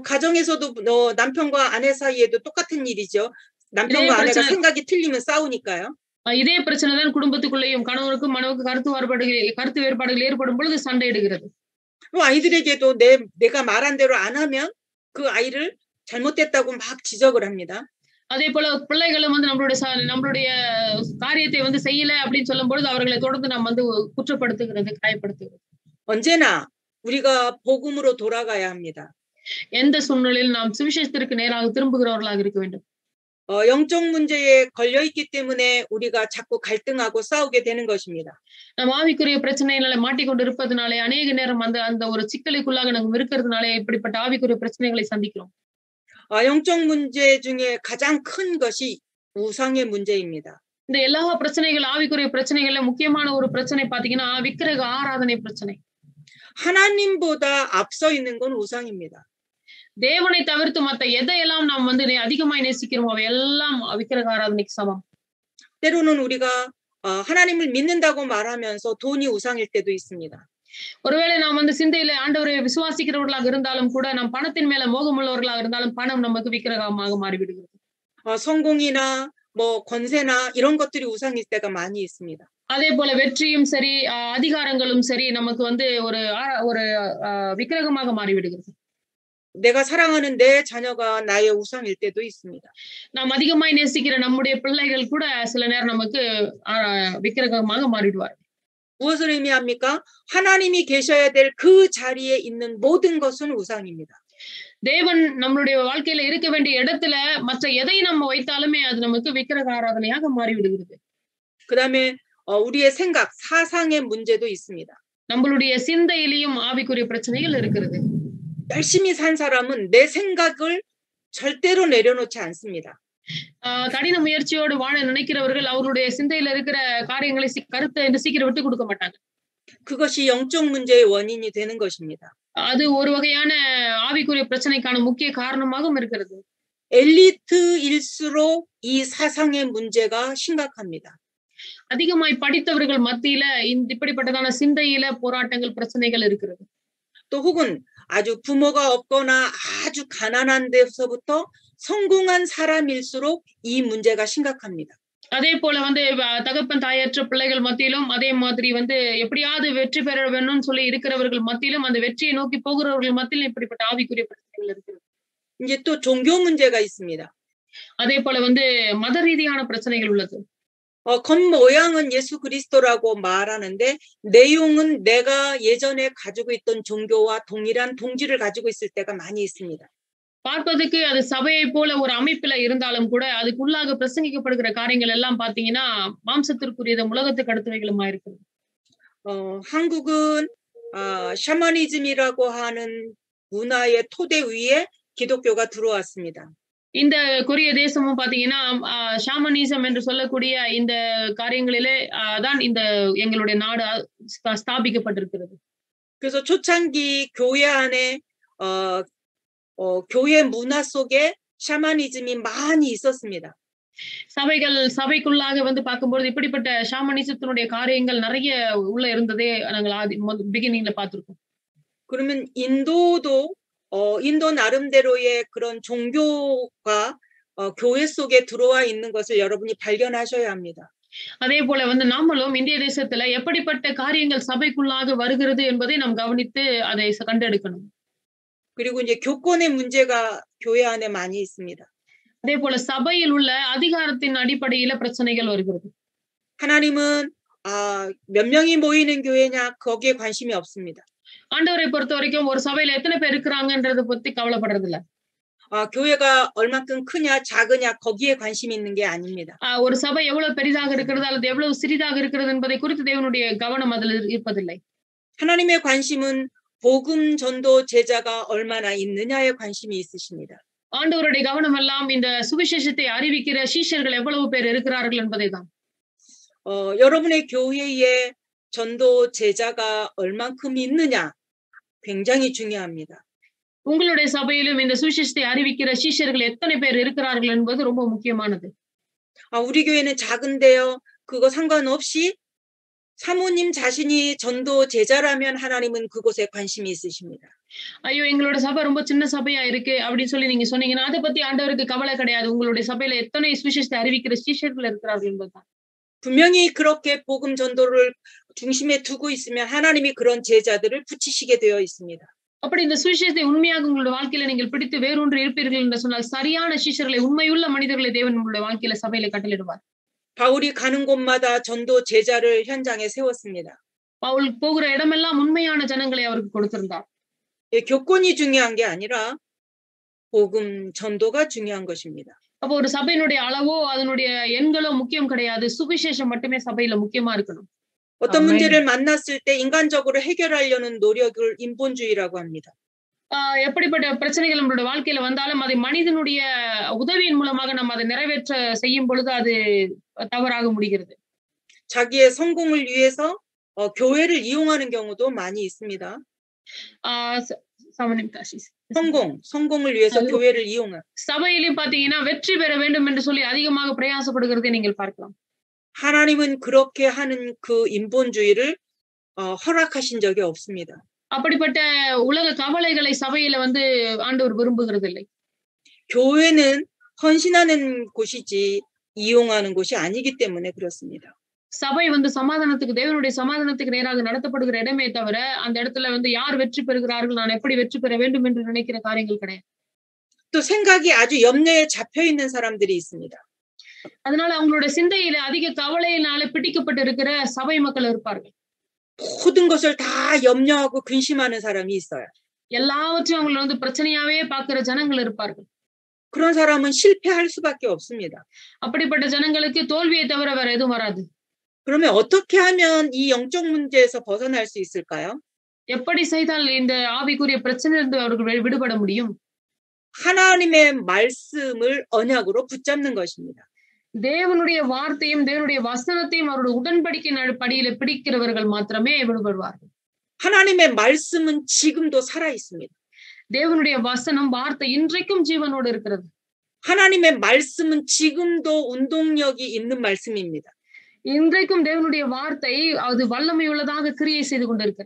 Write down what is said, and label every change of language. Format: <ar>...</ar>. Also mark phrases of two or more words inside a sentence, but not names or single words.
<ko>가정에서도 남편과 아내 사이에도 똑같은 일이죠. 남편과 아내가 생각이 틀리면 싸우니까요.</ko> <ta>இதே பிரச்சனை தான் குடும்பத்துக்குள்ளேயும் கணவனுக்கும் மனைவிக்கும் கருத்து வேறுபாடுகள் ஏற்படும் பொழுது சண்டையிடுகிறது.</ta> <ko>아이들에게도 내가 말한 대로 안 하면 그 아이를 잘못됐다고 막 지적을 합니다.</ko> <ta>அதே போல பிள்ளைகளும் வந்து நம்மளுடைய காரியத்தை வந்து செய்யல அப்படின்னு சொல்லும் பொழுது அவர்களை தொடர்ந்து நாம் வந்து குற்றப்படுத்துகிறது காயப்படுத்துகிறது.</ta> <ko>언제나 우리가 복음으로 돌아가야 합니다.</ko> <ta>எந்த சூழ்நிலையில் நாம் சுவிசேஷத்திற்கு நேராக திரும்புகிறவர்களாக இருக்க வேண்டும்.</ta> <ko>영적 문제에 걸려 있기 때문에 우리가 자꾸 갈등하고 싸우게 되는 것입니다.</ko> <ta>நாம் ஆவிக்குரிய பிரச்சனைகளை மாட்டிக்கொண்டு இருப்பதனாலே அநேக நேரம் அந்த ஒரு சிக்கலுக்குள்ளாக நம்ம இருக்கிறதுனாலே இப்படிப்பட்ட ஆவிக்குரிய பிரச்சனைகளை சந்திக்கிறோம்.</ta> <ko>영적 문제 중에 가장 큰 것이 우상의 문제입니다.</ko> <ta>இந்த எல்லா பிரச்சனைகள் ஆவிக்குரிய பிரச்சனைகள்ல முக்கியமான ஒரு பிரச்சனை பாத்தீங்கன்னா விக்கிரக ஆராதனை பிரச்சனை.</ta> <ko>하나님보다 앞서 있는 건 우상입니다.</ko> <ta>தேவனை தவிர்த்து மத்த எதையெல்லாம் நாம் வந்து அதிகமாய் நேசிக்கிறோமோ அவையெல்லாம் விக்கிரக ஆராதனைக்கு சமம்.</ta> <ko>때로는 우리가 하나님을 믿는다고 말하면서 돈이 우상일 때도 있습니다.</ko> <ta>ஒருவேளை நாம் வந்து சிந்தையில ஆண்டவரை விசுவாசிக்கிறவர்களாக இருந்தாலும் கூட நாம் பணத்தின் மேல மோகமுள்ளவர்களாக இருந்தாலும் பணம் நமக்கு விக்கிரகமாக மாறிவிடுகிறது.</ta> <ko>성공이나 뭐 권세나 이런 것들이 우상일 때가 많이 있습니다.</ko> <ta>அதே போல வெற்றியும் சரி அதிகாரங்களும் சரி நமக்கு வந்து ஒரு விக்கிரகமாக மாறிவிடுகிறது.</ta> <ko>내가 사랑하는 내 자녀가 나의 우상일 때도 있습니다.</ko> <ta>நாம் அதிகமாய் நேசிக்கிற நம்முடைய பிள்ளைகள் கூட சில நேரம் நமக்கு விக்கிரகமாக மாறிடுவார்.</ta> <ko>무엇을 의미합니까? 하나님이 계셔야 될 그 자리에 있는 모든 것은 우상입니다.</ko> <ta>தேவன் நம்மளுடைய வாழ்க்கையில இருக்க வேண்டிய இடத்துல மற்ற எதை நம்ம வைத்தாலுமே அது நமக்கு விக்கிரக ஆராதனையாக மாறிவிடுகிறது.</ta> <ko>그다음에 우리의 생각, 사상의 문제도 있습니다.</ko> <ta>நம்மளுடைய சிந்தையிலும் ஆவிக்குரிய பிரச்சனைகள் இருக்கிறது.</ta> <ko>열심히 산 사람은 내 생각을 절대로 내려놓지 않습니다.</ko> <ta>கடின முயற்சியோடு வாழ நினைக்கிறவர்கள் அவருடைய சிந்தையில இருக்கிற காரியங்களை கருத்தை சீக்கிரம் விட்டு கொடுக்க மாட்டாங்க.</ta> <ko>그것이 영적 문제의 원인이 되는 것입니다.</ko> <ta>அது ஒரு வகையான ஆவிக்குரிய பிரச்சனைக்கான முக்கிய காரணமாகவும் இருக்கிறது.</ta> <ko>엘리트일수록 이 사상의 문제가 심각합니다.</ko> <ta>அதிகமாய் படித்தவர்கள் மத்தியில இப்படிப்பட்டதான சிந்தையில போராட்டங்கள், பிரச்சனைகள் இருக்கிறது.</ta> <ko>또 혹은 아주 부모가 없거나 아주 가난한 데서부터 성공한 사람일수록 이 문제가 심각합니다.</ko> <ta>அதே போல வந்து தகப்பன் தாயற்ற பிள்ளைகள் மத்தியிலும் அதே மாதிரி வந்து எப்படியாவது வெற்றி பெற வேணும்னு சொல்லி இருக்கிறவர்கள் மத்தியிலும் அந்த வெற்றியை நோக்கி போகிறவர்கள் மத்தியிலும் இப்படிப்பட்ட ஆவிக்குரிய பிரச்சனைகள் இருக்கிறது.</ta> <ko>이제 또 종교 문제가 있습니다.</ko> <ta>அதே போல வந்து மத ரீதியான பிரச்சனைகள் உள்ளது.</ta> <ko>겉모양은 예수 그리스도라고 말하는데 내용은 내가 예전에 가지고 있던 종교와 동일한 동지를 가지고 있을 때가 많이 있습니다.</ko> <ta>பார்ப்பதற்கு அது சபையை போல ஒரு அமைப்பில இருந்தாலும் கூட அதுக்குள்ளாக பிரசங்கிக்கப்படுகிற காரியங்கள் எல்லாம் பாத்தீங்கன்னா மாம்சத்திற்குரியதும் உலகத்துக்கு அடுத்தவைகளுமா இருக்குது.</ta> <ko>한국은 샤머니즘이라고 하는 문화의 토대 위에 기독교가 들어왔습니다.</ko> <ta>இந்த கொரிய தேசமும் பாத்தீங்கன்னா ஷாமனிசம் என்று சொல்லக்கூடிய இந்த காரியங்களிலே தான் இந்த எங்களுடைய நாடு ஸ்தாபிக்கப்பட்டிருக்கிறது.</ta> <ko>그래서 초창기 교회 안에 교회 문화 속에 샤머니즘이 많이 있었습니다.</ko> <ta>சபைக்குள்ளாக வந்து பார்க்கும்போது இப்படிப்பட்ட ஷாமனிசத்தினுடைய காரியங்கள் நிறைய உள்ள இருந்ததே நாங்கள் பிகினிங்ல பார்த்திருக்கோம்.</ta> <ko>그러면 인도 나름대로의 그런 종교가 교회 속에 들어와 있는 것을 여러분이 발견하셔야 합니다.</ko> <ta>அதே போல வந்து நாமளும் இந்திய தேசத்துல எப்படிப்பட்ட காரியங்கள் சபைக்குள்ளாக வருகிறது என்பதை நாம் கவனித்து அதை கண்டெடுக்கணும்.</ta> <ko>그리고 이제 교권의 문제가 교회 안에 많이 있습니다.</ko> <ta>அதே போல சபையில் உள்ள அதிகாரத்தின் அடிப்படையில பிரச்சனைகள் வருகிறது.</ta> <ko>하나님은 몇 명이 모이는 교회냐 거기에 관심이 없습니다.</ko> <ta>ஆண்டவரை பொறுத்த வரைக்கும் ஒரு சபையில எத்தனை பேர் இருக்கிறாங்கன்றத பத்தி கவலைப்படுறது இல்ல.</ta> <ko>교회가 얼만큼 크냐 작으냐 거기에 관심이 있는 게 아닙니다.</ko> <ta>ஒரு சபை எவ்வளவு பெரிதாக இருக்கிறது அல்லது எவ்வளவு சிறிதாக இருக்கிறது என்பதை குறித்து தேவனுடைய கவனம் அதில் இருப்பதில்லை.</ta> <ko>하나님의 관심은 복음 전도 제자가 얼마나 있느냐에 관심이 있으십니다.</ko> <ta>ஆண்டவருடைய கவனம் எல்லாம் இந்த சுவிசேஷத்தை அறிவிக்கிற சீஷர்கள் எவ்வளவு பேர் இருக்கிறார்கள் என்பதைதான்.</ta> <ko>여러분의 교회에 전도 제자가 얼만큼 있느냐 굉장히 중요합니다.</ko> <ta>உங்களுடைய சபையிலும் இந்த சுவிசேஷத்தை அறிவிக்கிற சீஷர்கள் எத்தனை பேர் இருக்கிறார்கள் என்பது ரொம்ப முக்கியமானது.</ta> <ko>우리 교회는 작은데요. 그거 상관없이 사모님 자신이 전도 제자라면 하나님은 그곳에 관심이 있으십니다.</ko> <ta>ஐயோ எங்களோட சபை ரொம்ப சின்ன சபையா இருக்கு அப்படின்னு சொல்லி நீங்க சொன்னீங்கன்னா அதை பத்தி ஆண்டவருக்கு கவலை கிடையாது. உங்களுடைய சபையில எத்தனை சுவிசேஷத்தை அறிவிக்கிற சீஷர்கள் இருக்கிறார்கள் என்பதுதான்.</ta> <ko>분명히 그렇게 복음 전도를 중심에 두고 있으면 하나님이 그런 제자들을 붙이시게 되어 있습니다.</ko> <ta>அப்படி இந்த சுவிசேஷத்தை உண்மையாக உங்களுடைய வாழ்க்கையில நீங்கள் பிடித்து வேறொன்று இருப்பீர்கள் என்று சொன்னால் சரியான சீஷர்களை உண்மையுள்ள மனிதர்களை தேவன் உங்களுடைய வாழ்க்கையில சபையில கட்டளையிடுவார்.</ta> <ko>바울이 가는 곳마다 전도 제자를 현장에 세웠습니다.</ko> <ta>பவுல் போகிற இடமெல்லாம் உண்மையான ஜனங்களை அவருக்கு கொடுத்திருந்தார்.</ta> <ko>교권이 중요한 게 아니라 복음 전도가 중요한 것입니다.</ko> <ta>அப்போ ஒரு சபையினுடைய அளவோ அதனுடைய எண்களோ முக்கியம் கிடையாது. சுவிசேஷம் மட்டுமே சபையில முக்கியமா இருக்கணும்.</ta> <ko>어떤 문제를 만났을 때 인간적으로 해결하려는 노력을 인본주의라고 합니다.</ko> <ta>எப்படிப்பட்ட பிரச்சனைகள் நம்மளுடைய வாழ்க்கையில வந்தாலும் அதை மனிதனுடைய உதவியின் மூலமாக நம்ம அதை நிறைவேற்ற செய்யும் பொழுது அது தவறாக முடிகிறது.</ta> <ko>자기의 성공을 위해서 교회를 이용하는 경우도 많이 있습니다. 성공을 위해서 교회를 이용한.</ko> <ta>சபையிலும் பாத்தீங்கன்னா வெற்றி பெற வேண்டும் என்று சொல்லி அதிகமாக பிரயாசப்படுகிறதை நீங்கள் பார்க்கலாம்.</ta> <ko>하나님은 그렇게 하는 그 인본주의를 허락하신 적이 없습니다.</ko> <ta>அப்படிப்பட்ட உலக கவலைகளை சபையில வந்து ஆண்டவர் விரும்புகிறதில்லை.</ta> <ko>교회는 헌신하는 곳이지 이용하는 곳이 아니기 때문에 그렇습니다.</ko> <ta>சபை வந்து சமாதானத்துக்கு தேவனுடைய சமாதானத்துக்கு நேராக நடத்தப்படுகிற இடமே தவிர அந்த இடத்துல வந்து யார் வெற்றி பெறுகிறார்கள் நான் எப்படி வெற்றி பெற வேண்டும் என்று நினைக்கிற காரியங்கள் கிடையாது.</ta> <ko>또 생각이 아주 염려에 잡혀 있는 사람들이 있습니다.</ko> <ta>அதனால அவங்களுடைய சிந்தையில அதிக கவலையினால பிடிக்கப்பட்டு இருக்கிற சபை மக்கள் இருப்பார்கள்.</ta> <ko>모든 것을 다 염려하고 근심하는 사람이 있어요.</ko> <ta>எல்லாவற்றையும் அவங்களை வந்து பிரச்சனையாவே பார்க்கிற ஜனங்கள் இருப்பார்கள்.</ta> <ko>그런 사람은 실패할 수밖에 없습니다.</ko> <ta>அப்படிப்பட்ட ஜனங்களுக்கு தோல்வியை தவிர வேற எதுவும் வராது.</ta> <ko>그러면 어떻게 하면 이 영적 문제에서 벗어날 수 있을까요?</ko> <ta>எப்படி செய்தால் இந்த ஆவிக்குரிய பிரச்சனையிலிருந்து அவர்கள் விடுபட முடியும்?</ta> <ko>하나님의 말씀을 언약으로 붙잡는 것입니다.</ko> <ta>தேவனுடைய வார்த்தையும் தேவனுடைய வசனத்தையும் அவருடைய உடன்படிக்கையின் படியில பிடிக்கிறவர்கள் மாத்திரமே விடுபடுவார்கள்.</ta> <ko>하나님의 말씀은 지금도 살아 있습니다.</ko> <ta>தேவனுடைய வசனம் வார்த்தை இன்றைக்கும் ஜீவனோடு இருக்கிறது.</ta> <ko>하나님의 말씀은 지금도 운동력이 있는 말씀입니다.</ko> <ta>இன்றைக்கும் தேவனுடைய வார்த்தை அது வல்லமை உள்ளதாக கிரியை செய்து கொண்டிருக்கிறது.</ta>